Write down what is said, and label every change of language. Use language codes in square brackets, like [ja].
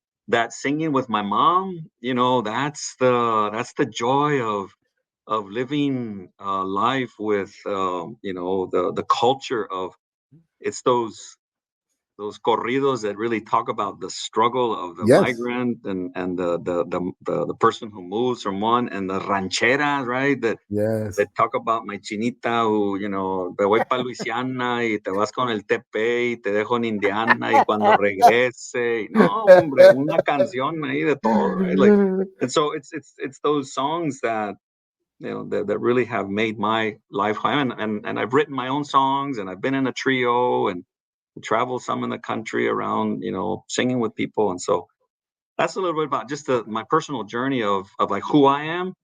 [en] That singing with my mom, that's the joy of living life with the culture of. It's those corridos that really talk about the struggle of the Yes. migrant and the person who moves from one, and the rancheras, right? That Yes. talk about my chinita who, [es] te voy para Luisiana y te vas con el TP y te dejo en Indiana y cuando regrese. No, hombre, una canción ahí de todo, right? [en] Like, and so it's those songs that that really have made my life high. And I've written my own songs, and I've been in a trio and traveled some in the country around, singing with people. And so that's a little bit about just my personal journey of like who I am.